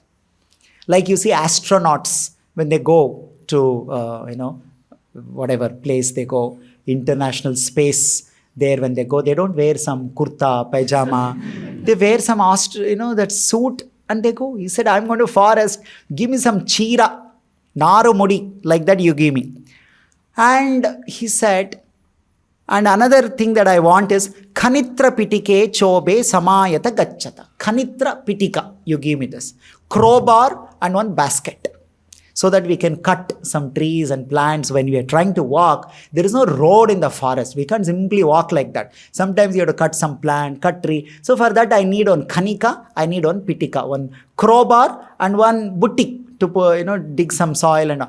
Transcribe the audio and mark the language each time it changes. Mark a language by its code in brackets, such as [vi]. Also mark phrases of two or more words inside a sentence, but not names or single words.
[en] Like you see astronauts when they go to, whatever place they go, international space, there when they go, they don't wear some kurta, pajama. They wear some, that suit and they go. He said, I'm going to forest. Give me some chira, [or] naru mudi, [en] like that you give me. And he said, and another thing that I want is [sa] Khanitra pitike chobe samayata gachata. Khanitra pitika, [en] you give me this. Crowbar and one basket. So that we can cut some trees and plants when we are trying to walk. There is no road in the forest. We can't simply walk like that. Sometimes you have to cut some plant, cut tree. So for that I need one khanika, I need one pitika, one crowbar and one butti to dig some soil and all.